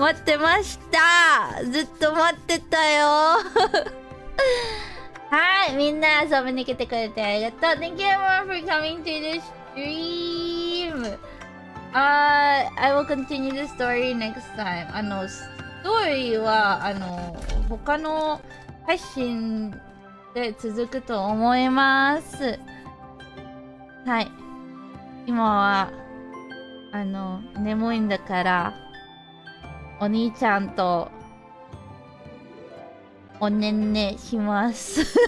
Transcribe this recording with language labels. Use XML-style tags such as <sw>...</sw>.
<ja>待ってました!ずっと待ってたよ! はい、みんな遊びに来てくれてありがとう!</ja> <en>Thank you everyone for coming to the stream! I will continue the story next time.</en> <ja>ストーリーは他の配信で続くと思います。はい。今は眠いんだからお兄ちゃんとおねんねします。</ja>